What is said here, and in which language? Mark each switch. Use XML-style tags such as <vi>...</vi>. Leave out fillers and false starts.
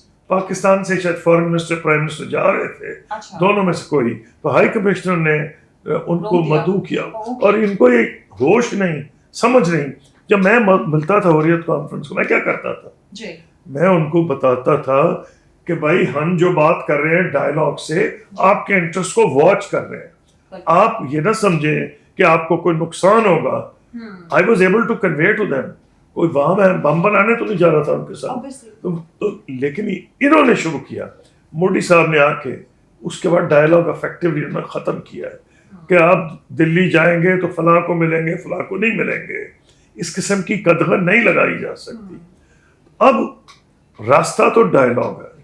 <ur>پاکستان سے شاید foreign minister prime minister جا رہے تھے, دونوں میں سے کوئی, تو ہائی کمشنر نے ان کو مدعو کیا اور ان کو یہ ہوش نہیں سمجھ نہیں. جب میں ملتا تھا حریت کانفرنس کو میں کیا کرتا تھا, میں ان کو بتاتا تھا کہ بھائی ہم جو بات کر رہے ہیں ڈائلاگ سے آپ کے انٹرسٹ کو واچ کر رہے ہیں, آپ یہ نہ سمجھیں کہ آپ کو کوئی نقصان ہوگا.</ur> <en>I was able to convey to them.</en> <ur>کوئی وہاں میں بم بنانے تو نہیں جا رہا تھا ان کے ساتھ, لیکن انہوں نے شروع کیا, مودی صاحب نے آ کے اس کے بعد ڈائلاگ افیکٹولی انہوں نے ختم کیا ہے کہ آپ دلی جائیں گے تو فلاں کو ملیں گے فلاں کو نہیں ملیں گے. اس قسم کی قدغن نہیں لگائی جا سکتی. اب راستہ تو ڈائلاگ ہے.</ur>